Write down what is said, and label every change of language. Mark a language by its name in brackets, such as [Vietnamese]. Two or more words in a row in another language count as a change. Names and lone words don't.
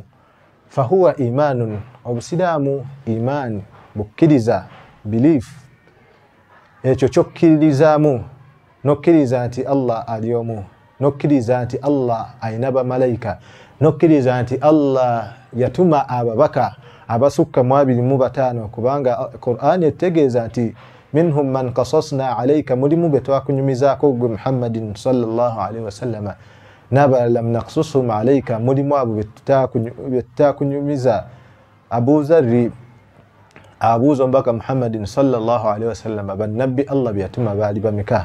[Arabic] فهو إيمان, [Ganda] obusiraamu imaani, bukkiriza, belief, ekyo kyokkirizaamu, nokkiriza nti Allah ali omu, nokkiriza nti Allah alina bamalayika, nokkiriza nti Allah yatuma ababaka abasukka mu 25, kubanga Qur'an etegeeza nti [Arabic] منهم من قصصنا عليك, [Ganda] mulimu be twakunyumizaako gwe Muhammadin [Arabic] صلى الله عليه وسلم, [Ganda] n'abalala [Arabic] لم نقصصهم عليك, [Ganda] mulimu abo be tutakunyumiza. Abu Zarri abuuza omubaka Muhammadin [Arabic] صلى الله عليه وسلم, [Ganda] bannabbi Allah be yatuma baali bameka?